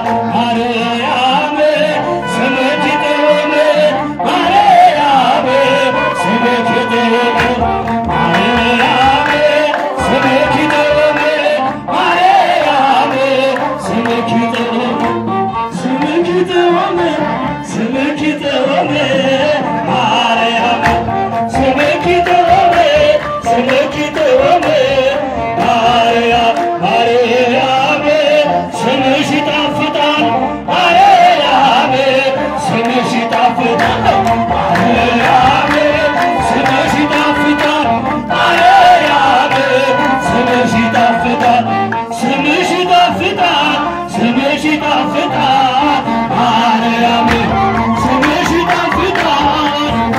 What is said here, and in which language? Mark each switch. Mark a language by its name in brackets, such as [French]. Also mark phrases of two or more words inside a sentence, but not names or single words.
[Tigrinya] ማርያም ስምኪ ጥበብ ማርያም ስምኪ ጥበብ ማርያም ስምኪ ጥበብ ማርያም ስምኪ ጥበብ ስምኪ ጥበብ ስምኪ ጥበብ ማርያም ስምኪ ጥበብ ስምኪ ጥበብ [Amharic] ማርያም ማርያም ስምሽ ይጣፍጣል ማርያም ስምሽ ይጣፍጣል ማርያም ስምሽ ይጣፍጣል ማርያም ስምሽ ይጣፍጣል ስምሽ ይጣፍጣል ስምሽ ይጣፍጣል ማርያም ስምሽ ይጣፍጣል